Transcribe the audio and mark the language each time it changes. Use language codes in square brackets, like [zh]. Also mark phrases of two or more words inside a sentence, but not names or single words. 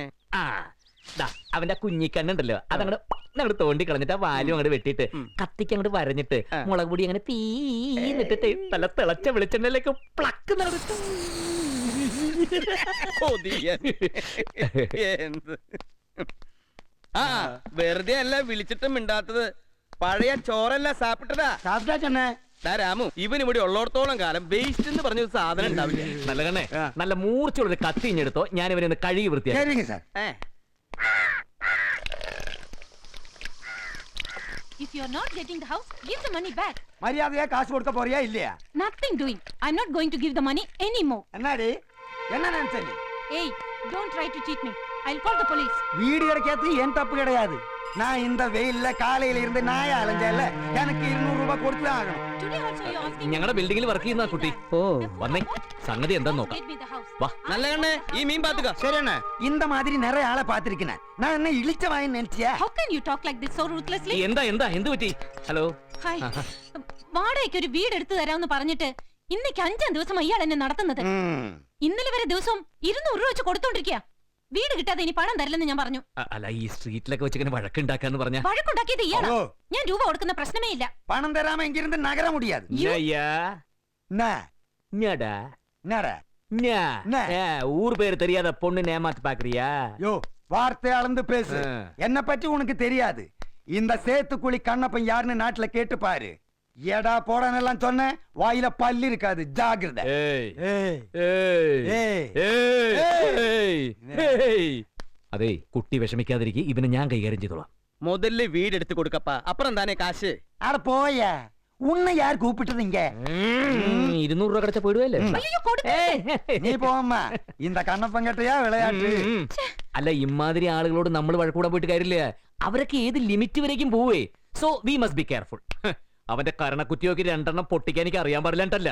[ml] അവന്റെ കുഞ്ഞിക്കണ്ണുണ്ടല്ലോ, അതങ്ങോട്ട് തോണ്ടി കളഞ്ഞിട്ട് ആ വാലും അങ്ങോട്ട് വെട്ടിയിട്ട് കത്തിക്ക് അങ്ങോട്ട് വരഞ്ഞിട്ട് മുളക് പൊടി അങ്ങനെ പീന്നിട്ടിട്ട് നല്ല തിളച്ച വെളിച്ചെണ്ണയിലേക്ക് പ്ലക്ക് നടന്നിട്ട് വെറുതെ അല്ല വിളിച്ചിട്ടും മിണ്ടാത്തത്. പഴയ ചോറല്ല സാപ്പിട്ടതാ. [ta] சாப்பிட்டா சொன்னே. [ml] രാമു, ഇവൻ ഇവിടെ ഉള്ളോടത്തോളം കാലം വേസ്റ്റ് എന്ന് പറഞ്ഞൊരു സാധനം ഉണ്ടാവില്ല. നല്ല കണ്ണേ, നല്ല മൂർച്ചയുള്ളൊരു കത്തി ഇഞ്ഞെടുത്തോ, ഞാൻ ഇവനെ ഒന്ന് കഴുകി വൃത്തിയാക്കി. [ta] சரிங்க சார். [en] If you are not getting the house, give the money back. [ta] மரியாதையா காசு கொடுக்க போறியா இல்லையா? [en] Nothing doing. I'm not going to give the money anymore. [ta] என்னடி என்ன நினைச்ச நீ? [en] Hey, don't try to cheat me. I'll call the police. [ta] வீடு கிடைக்காது என் தப்பு கிடையாது. நான் இந்த வெயில்ல காலையில இருந்து நாய அலைஞ்சல. எனக்கு 200 ரூபாய் கொடுத்து ஆகணும். [en] Today also you asking. [ml] ഞങ്ങളുടെ ബിൽഡിംഗിൽ വർക്ക് ചെയ്യുന്ന കുട്ടി. ഓ വന്നേ, സംഗതി എന്താന്ന് നോക്കാം. [en] Get me the house. [ml] വാ. നല്ല കണ്ണേ, ഈ മീൻ പാത്തുക. [ta] சரிண்ணே, இந்த மாதிரி நிறைய ஆளை பாத்திருக்கேன். நான் என்ன இழிச்ச வாய் நினைச்சியா? [en] How can you talk like this so ruthlessly? [ml] എന്ത് പറ്റി? ഹലോ. [en] Hi. [ml] വാടകയ്ക്ക് ഒരു വീട് എടുത്തു തരാമെന്ന് പറഞ്ഞിട്ട് ഇന്നേക്ക് 5 ദിവസം അയാൾ എന്നെ നടത്തുന്നത്. ഇന്നലെ വരെ ദിവസം 200 രൂപ വെച്ച് കൊടുത്തോണ്ടിരിക്കുക. വീട് കിട്ടാതെ ഇനി പണം തരില്ലെന്ന് ഞാൻ പറഞ്ഞു. അല്ല, ഈ സ്ട്രീറ്റിലൊക്കെ വെച്ചിങ്ങനെ വഴക്കുണ്ടാക്കാന്ന് പറഞ്ഞ വഴക്കുണ്ടാക്കിയത് ഇയാളാ. ഞാൻ രൂപ കൊടുക്കുന്ന പ്രശ്നമേ ഇല്ല. [ta] பணம் தராம இங்க இருந்து நகர முடியாது. ஊர் பேரு தெரியாத பொண்ணு ஏமாத்து பாக்குறியா? யோ, வார்த்தை அளந்து பேசு. என்ன பற்றி உனக்கு தெரியாது. இந்த சேத்துக்குழி கண்ணப்பன் யாருன்னு நாட்டுல கேட்டு பாரு. எடா போடனெல்லாம் சொன்ன வாயில பல்லு இருக்காது, ஜாகிரதை. [ml] അതെ, കുട്ടി വിഷമിക്കാതിരിക്കും, ഇവനെ ഞാൻ കൈകാര്യം ചെയ്തോളാം. [ta] முதல்ல வீடு எடுத்து கொடுக்கப்பா, அப்புறம் தானே காசு. அட போயா, உன்னை யார் கூப்பிட்டது இங்க? [ml] 200 രൂപ കടച്ച പോയിടുവല്ലേ? അയ്യോ, കൊടുക്കേ. [ta] நீ போம்மா, இந்த கண்ணப்பன் கிட்டயா விளையாட்டு. [ml] അല്ല, ഇമാതിരി ആളുകളോട് നമ്മൾ വഴക്കൂടാൻ പോയിട്ട് കാര്യമില്ല. അവരൊക്കെ ഏത് ലിമിറ്റ് വരേക്കും പോവേ. [en] So we must be careful. [ml] അവന്റെ കരണക്കുറ്റിയൊക്കെ 2 പൊട്ടിക്കാൻ എനിക്ക് അറിയാൻ പാടില്ലട്ടല്ല.